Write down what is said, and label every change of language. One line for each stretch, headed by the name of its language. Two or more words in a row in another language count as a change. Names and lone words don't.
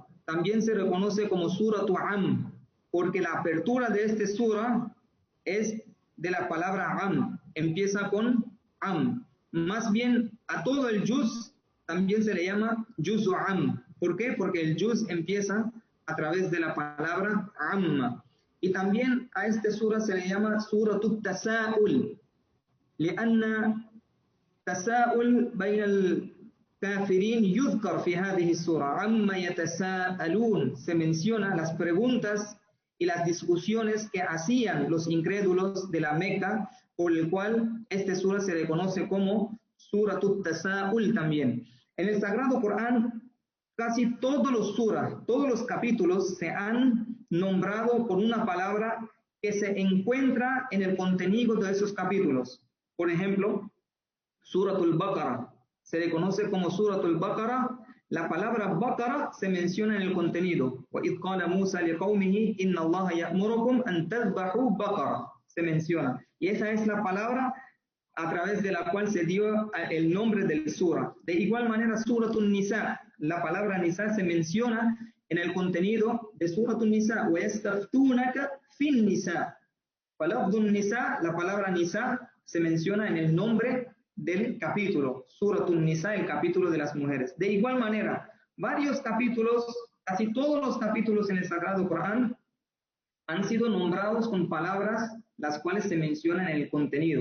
Spanish: También se reconoce como Suratu Am, porque la apertura de este sura es de la palabra Am, empieza con Am. Más bien a todo el Juz también se le llama Juzu Am. ¿Por qué? Porque el Juz empieza a través de la palabra Amma. Y también a este sura se le llama Suratut Tasa'ul,
Arabic: لأن تساؤل بين الكافرين يذكر في هذه السورة. عما يتساءلون,
Spanish: se menciona las preguntas y las discusiones que hacían los incrédulos de la Meca, por el cual este sura se le conoce como Suratut Tasa'ul también. En el Sagrado Corán, casi todos los surah, todos los capítulos se han nombrado por una palabra que se encuentra en el contenido de esos capítulos. Por ejemplo, Suratul Baqarah se le conoce como Suratul Baqarah. La palabra Baqarah se menciona en el contenido.
Arabic: وَإِذْ قَالَ مُوسَى لِقَوْمِهِ إِنَّ اللَّهَ يَأْمُرُكُمْ أَن تَذْبَحُوا بَقَرَةً.
Spanish: Se menciona. Y esa es la palabra a través de la cual se dio el nombre del sura. De igual manera, Suratul Nisa, la palabra Nisa se menciona en el contenido de Suratul Nisa.
Arabic: وَيَسْتَفْتُونَكَ فِي النِّسَاءِ. فلفظ النساء,
Spanish: la palabra Nisa se menciona en el nombre del capítulo, Suratul Nisa, el capítulo de las mujeres. De igual manera, varios capítulos, casi todos los capítulos en el Sagrado Corán han sido nombrados con palabras las cuales se mencionan en el contenido.